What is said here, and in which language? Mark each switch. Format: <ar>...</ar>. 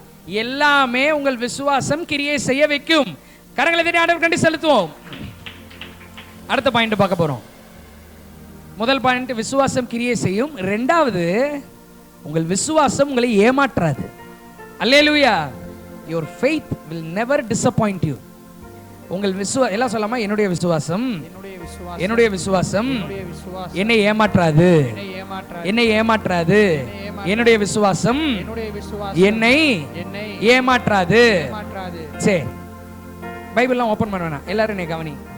<ta>எல்லாமே உங்கள் விசுவாசம் கிரியை செய்ய வைக்கும். கரங்களை தட்டி ஆண்டவருக்கு நன்றி செலுத்துவோம். அடுத்த பாயிண்ட் பார்க்க போறோம். முதல் பாயிண்ட் விசுவாசம் கிரியை செய்யும். இரண்டாவது, உங்கள் விசுவாசம் உங்களை ஏமாற்றாது. அல்லேலூயா.</ta> <en>your faith will never disappoint you.</en> <ta>உங்கள் எல்லாம் சொல்லாமா, என்னுடைய விசுவாசம் என்னுடைய விசுவாசம் என்னை ஏமாற்றாது, என்னை ஏமாற்றாது, என்னுடைய விசுவாசம் என்னை ஏமாற்றாது. சரி, பைபிள்லாம் ஓபன் பண்ண வேணாம், எல்லாரும் என்னை கவனி.</ta>